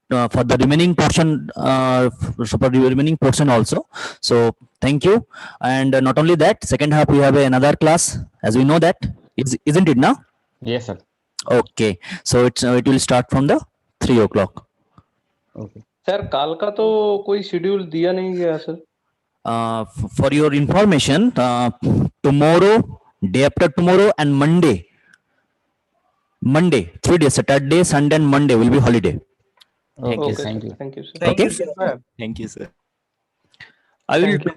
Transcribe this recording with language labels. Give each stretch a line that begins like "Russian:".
English: For the remaining portion, also. So thank you. And not only that, second half we have another class, as we know that, isn't it now? Yes sir. Okay, so it will start from the 3 o'clock. Okay.
Hindi: Sir काल का तो कोई schedule दिया नहीं गया sir.
English: For your information, tomorrow, day after tomorrow, and Monday, 3 days, Saturday, Sunday, and Monday will be holiday. Okay, Okay, thank you. Thank you, sir. Thank Okay. you sir। Thank you, sir. I will Thank you,